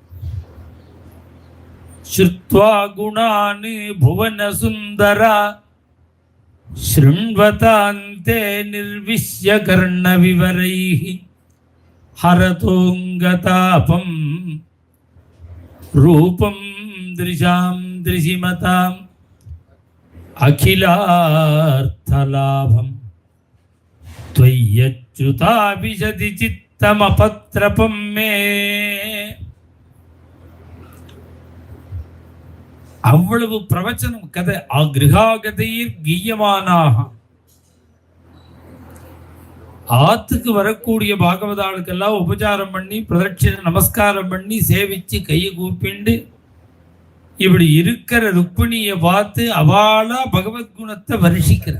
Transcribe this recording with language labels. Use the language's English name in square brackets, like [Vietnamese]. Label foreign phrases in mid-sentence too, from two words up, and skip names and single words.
[Sanskrit] श्रुत्वा गुणानु भुवन सुन्दरा शृण्वतान्ते निर्विश्य कर्ण विवरैहि हरतोङ्गतापम् रूपम् दृशाम् दृशिमताम् अखिलार्थलाभम् त्वय्यच्युताभिशति चित्तमपत्रपं मे. [Tamil] அவ்வளவு பிரவச்சனம் கதை. [Sanskrit] गृहागतैर् गीयमानाः. [Tamil] ஆத்துக்கு வரக்கூடிய பாகவதாளுக்கெல்லாம் உபச்சாரம் பண்ணி பிரதட்சிண நமஸ்காரம் பண்ணி சேவிச்சு கையை கூப்பிண்டு இப்படி இருக்கிற ருக்மிணியை பார்த்து அவாளா பகவத்குணத்தை வருஷிக்கிறார்.